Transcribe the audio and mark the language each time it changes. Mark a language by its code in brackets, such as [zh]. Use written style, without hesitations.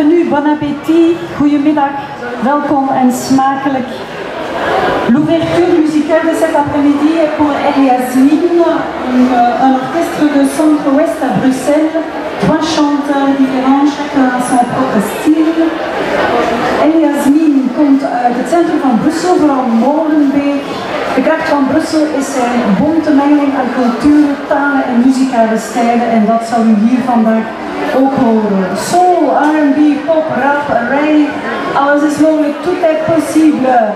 [fr] bon appétit, [nl] goedemiddag, welkom en smakelijk. [fr] L'ouverture musicale de cet après-midi est pour Eliasmine, un orchestre de centre-ouest à Bruxelles, 3 chanteurs différents, chacun à son propre style. [nl] Eliasmine komt uit het centrum van Brussel, vooral Molenbeek. De kracht van Brussel is zijn bonte mengeling aan culturen, talen en muzikale stijlen en dat zal u hier vandaag ook horen. Soul, R&B, pop, rap, reggae, alles is mogelijk, [fr] tout est possible.